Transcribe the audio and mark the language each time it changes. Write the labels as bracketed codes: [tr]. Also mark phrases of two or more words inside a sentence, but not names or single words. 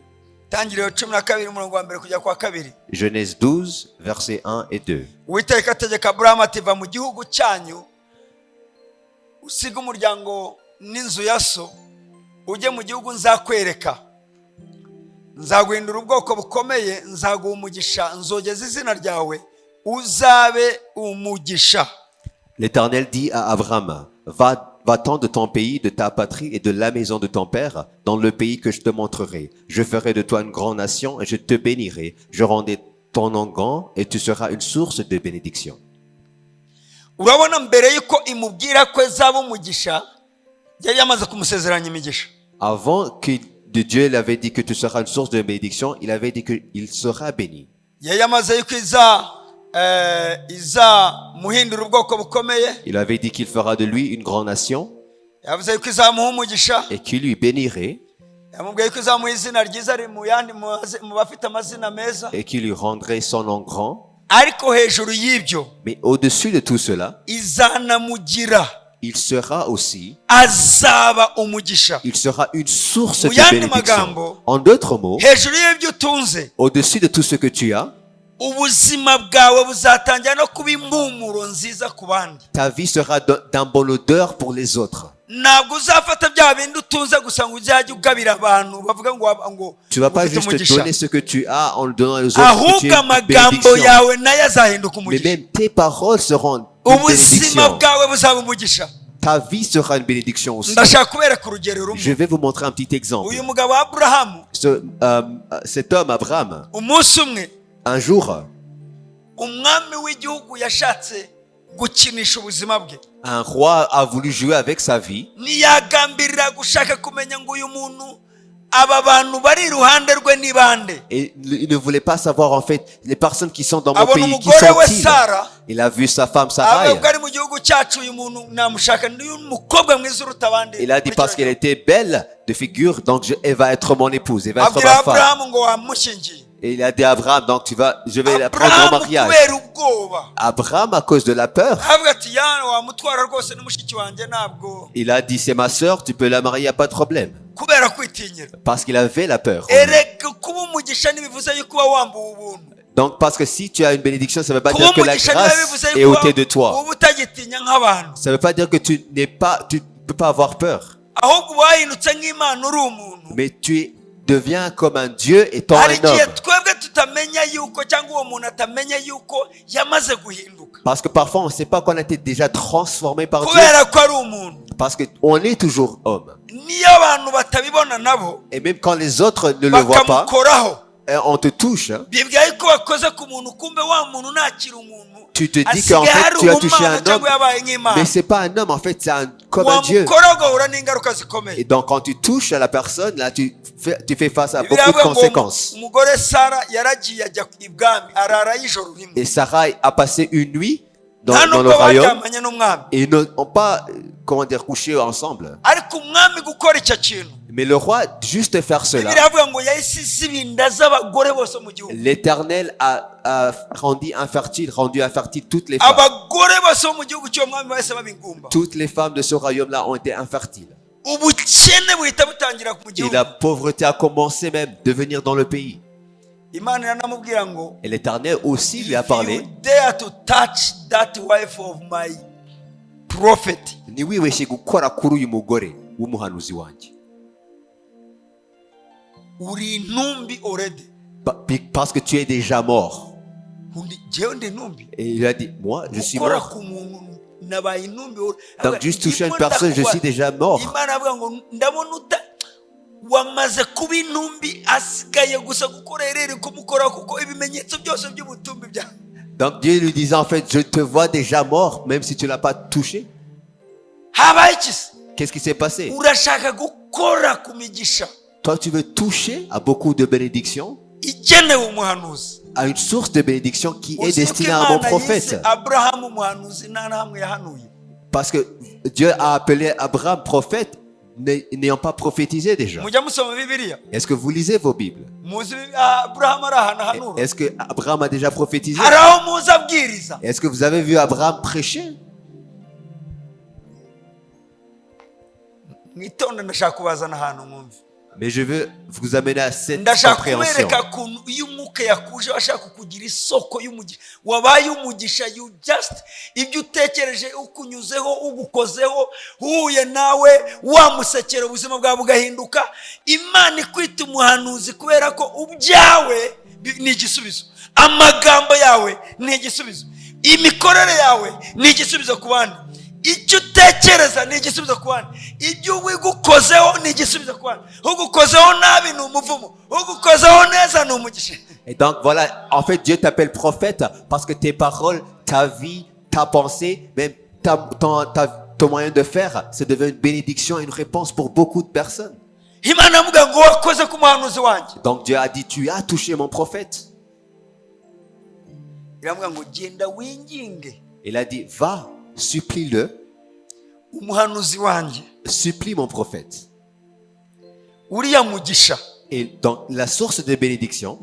[rw] Itangiriro 12 umurongo wa mbere kugera kwa kabiri. [fr] Genèse 12, versets 1 et 2. [rw] Uwiteka ategeka Aburahamu ati va mu gihugu cyanyu usiga umuryango n'inzu ya so ujye mu gihugu nzakwereka, nzaguhindura ubwoko bukomeye, nzaguha umugisha, nzogeza izina ryawe uzabe umugisha. [fr] L'Éternel dit à Abraham, va-t'en de ton pays, de ta patrie et de la maison de ton père, dans le pays que je te montrerai. Je ferai de toi une grande nation et je te bénirai. Je rendrai ton nom grand et tu seras une source de bénédiction. [rw] urabona mbere yuko imubwira ko azaba umugisha yari yamaze kumusezeranya imigisha. [fr] Avant que Dieu l'avait dit que tu seras une source de bénédiction, il avait dit qu'il sera béni. [rw] yari yamaze yuko muhindura ubwoko bukomeye, [fr] Il avait dit qu'il fera de lui une grande nation [rw] yavuze yuko izamuha umugisha, [fr] et qu'il lui bénirait [rw] yamubwiye yuko izamuha izina ryiza ari mu yandi mu bafite amazina meza. [fr] et qu'il lui rendrait son nom grand. [rw] ariko hejuru y'ibyo [fr] Mais au-dessus de tout cela, [rw] izanamugira, [fr] il sera aussi, [rw] azaba umugisha. [fr] il sera une source [rw] Mu [fr] de [rw] yandi [fr] bénédiction. [rw] magambo, [fr] En d'autres mots, [rw] hejuru y'ibyo utunze [fr] au-dessus de tout ce que tu as, [rw] ubuzima bwawe buzatangira no kuba impumuro nziza ku bandi. [fr] Ta vie sera d'un bon odeur pour les autres. [rw] Ntabwo uzafata bya bindi utunze gusa ngo uzajye ugabira abantu bavuga ngo [fr] Tu vas pas [rw] ufite [fr] juste [rw] umugisha. [fr] donner ce que tu as en le donnant aux autres. que tu [rw] Ahubwo [fr] es une [rw] amagambo [fr] bénédiction. [rw] yawe nayo azahinduka [fr] Mais [rw] umugisha. [fr] même tes paroles seront une [rw] Ubuzima [fr] bénédiction. [rw] bwawe buzaba umugisha. [fr] Ta vie sera une bénédiction aussi. [rw] Ndashaka kubereka urugero rumwe. [fr] Je vais vous montrer un petit exemple. [rw] Uyu mugabo wa Aburahamu [fr] Cet homme, Abraham, [rw] umunsi umwe [fr] un jour, [rw] umwami w'igihugu yashatse gukinisha ubuzima bwe. [fr] un roi a voulu jouer avec sa vie. [rw] Ntiyagambirira gushaka kumenya ngo uyu muntu aba bantu bari iruhande rwe ni bande. [fr] Et il ne voulait pas savoir en fait les personnes qui sont dans mon [rw] Abona [fr] pays, qui [rw] umugore we [fr] sont-ils. [rw] Sara, [fr] Il a vu sa femme Sarai. [rw] ahubwo ari mu gihugu cyacu uyu muntu namushaka ni umukobwa mwiza uruta abandi. [fr] Il a dit parce qu'elle était belle de figure, donc elle va être mon épouse, elle va être [rw] Abwira [fr] ma femme. [rw] Aburahamu ngo wamushyingiye. [fr] Et il a dit à Abraham, donc je vais la prendre en [rw] Aburahamu [fr] mariage. [rw] kubera ubwoba [fr] Abraham, à cause de la peur, [rw] avuga ati yana wamutwara rwose ni mushiki wanjye ntabwo, [fr] il a dit c'est ma sœur, tu peux la marier, y a pas de problème. [rw] kubera kwitinyira. [fr] Parce qu'il avait la peur. [rw] Erega kuba umugisha ntibivuze yuko uba wambuwe ubuntu. [fr] Donc parce que si tu as une bénédiction, ça ne veut pas [rw] Kuba [fr] dire que la [rw] umugisha [fr] grâce [rw] ntibivuze [fr] est [rw] yuko [fr] ôtée de toi. [rw] uba utagitinya nk'abantu, [fr] Ça ne veut pas dire que tu ne peux pas avoir peur. [rw] ahubwo uba wahindutse nk'Imana uri umuntu. [fr] Mais deviens comme un Dieu étant [rw] Hari [fr] un [rw] igihe [fr] homme. [rw] twebwe tutamenya yuko cyangwa uwo muntu atamenya yuko yamaze guhinduka [fr] Parce que parfois on ne sait pas qu'on a été déjà transformé par Dieu. [rw] kubera ko ari umuntu. [fr] Parce qu'on est toujours homme. [rw] Niyo abantu batabibona nabo [fr] Et même quand les autres ne le voient pas, [rw] bakamukoraho, [fr] on te touche. Hein. [rw] bibwira yuko bakoze ku muntu, kumbe wa muntu ntakiri umuntu, [fr] Tu te dis qu'en [rw] asigaye [fr] fait [rw] hari [fr] tu as touché [rw] umwana [fr] un homme, [rw] cyangwa yabaye nk'Imana. [fr] mais c'est pas un homme, en fait c'est comme un Dieu. [rw] Wamukora ugahura n'ingaruka [fr] Et [rw] zikomeye. [fr] donc quand tu touches à la personne, là tu fais face à [rw] Bibiliya [fr] beaucoup de [rw] ivuga ngo [fr] conséquences. [rw] umugore Sara yaragiye ajya ibwami arara y'ijoro rimwe, [fr] Et Sarai a passé une nuit [rw] nta [fr] dans le [rw] nubwo [fr] royaume [rw] baryamanye n'umwami, [fr] et ils n'ont pas, comment dire, couché ensemble. [rw] ariko umwami gukora icyo kintu, [fr] Mais le roi, juste faire cela, [rw] Bibiliya ivuga ngo yahise isiba inda z'abagore bose mu gihugu. [fr] l'Éternel a rendu infertile toutes les femmes. [rw] Abagore bose bo mu gihugu cy'uwo mwami bahise baba ingumba. [fr] Toutes les femmes de ce royaume-là ont été infertiles. [rw] Ubukene buhita butangira mu [fr] Et [rw] gihugu. [fr] la pauvreté a commencé même de venir dans le pays. [rw] Imana iranamubwira ngo [fr] Et l'Éternel aussi lui a [en] if you [fr] parlé. [en] dare to touch that wife of my prophet, [rw] Ni wibeshye gukora kuri uyu mugore w'umuhanuzi wanjye. uri intumbi already. [fr] Parce que tu es déjà mort. [rw] Jewe ndi intumbi. [fr] Et il a dit, moi, je suis [rw] Gukora [fr] mort. [rw] ku muntu nabaye intumbi. [fr] Donc juste toucher une personne, je suis déjà mort. [rw] Imana avuga ngo ndabona wamaze kuba intumbi, asigaye gusa gukora rero kumukora kuko ibimenyetso byose by'ubutumbi bya. [fr] Donc Dieu lui disait en fait, je te vois déjà mort, même si tu ne l'as pas touché. [rw] Habaye iki se? [fr] Qu'est-ce qui s'est passé? [rw] Urashaka gukora ku migisha [fr] Toi, tu veux toucher à beaucoup de bénédictions, [rw] igenewe umuhanuzi. [fr] à une source de bénédiction qui est [rw] Uzi ko [fr] destinée à mon [rw] Imana [fr] prophète. [rw] yise Aburahamu umuhanuzi nta na hamwe yahanuye. [fr] Parce que Dieu a appelé Abraham prophète, n'ayant pas prophétisé déjà. [rw] Mujya musoma Bibiliya, [fr] Est-ce que vous lisez vos Bibles? [rw] muzi Aburahamu ari ahantu ahanura. [fr] Est-ce que Abraham a déjà prophétisé? [rw] Hari aho muzi abwiriza. [fr] Est-ce que vous avez vu Abraham prêcher? [rw] Mwitonde ndashaka kubazana ahantu mwumve. [fr] Mais je veux vous amener à cette [rw] Ndashaka [fr] compréhension. [rw] kubereka ukuntu iyo umwuka yakuje washaka kukugira isoko y'umugisha, wabaye umugisha, [en] you just [rw] ibyo utekereje ukunyuzeho ugukozeho huye nawe wamusekera ubuzima bwawe bugahinduka. Imana ikwita umuhanuzi kubera ko ubyawe ni igisubizo, amagambo yawe ni igisubizo, imikorere yawe ni igisubizo ku bandi, icyo utekereza ni igisubizo ku bandi, ibyo wigukozeho ni igisubizo ku bandi, ugukozeho nabi ni umuvumo, ugukozeho neza ni umugisha. [fr] Et donc voilà, en fait Dieu t'appelle prophète parce que tes paroles, ta vie, ta pensée, même ton moyen de faire, c'est devenu une bénédiction et une réponse pour beaucoup de personnes. [rw] Imana avuga ngo wakoze ku muhanuzi wanjye. [fr] Donc Dieu a dit, tu as touché mon prophète. [rw] Iravuga ngo genda winginge [fr] Il a dit, va, supplie-le, [rw] umuhanuzi wanjye [fr] supplie mon prophète. [rw] uriya mugisha [fr] Et donc la source de bénédiction,